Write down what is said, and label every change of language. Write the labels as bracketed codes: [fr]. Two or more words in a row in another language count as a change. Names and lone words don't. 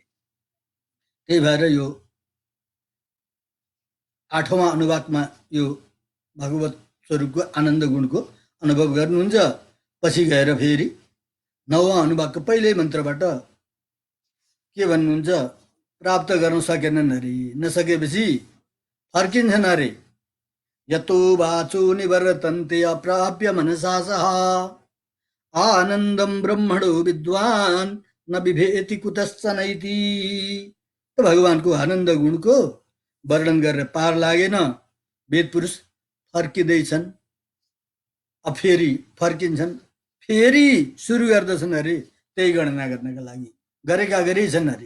[ne] त्यही भएर यो 8औं अनुवाकमा यो भगवत स्वरूपको आनन्द गुणको अनुभव गर्नुहुन्छ। पछि गएर फेरि 9औं अनुवाकको पहिल्यै मन्त्रबाट के भन्नुहुन्छ, प्राप्त गर्न सकेनन् अरे। नसकेपछि फर्किन्छन् अरे। [sa] यतो वाचो निवर्तन्ते अप्राप्य मनसा सह आनन्दम ब्रह्मणो विद्वान न विभेति कुतश्चनैति। [ne] भगवानको आनन्द गुणको वर्णन गरेर पार लागेन। वेद पुरुष फर्किँदैछन्, अब फेरि फर्किन्छन्, फेरि सुरु गर्दछन् अरे त्यही गणना गर्नका लागि। गरेका छन् अरे।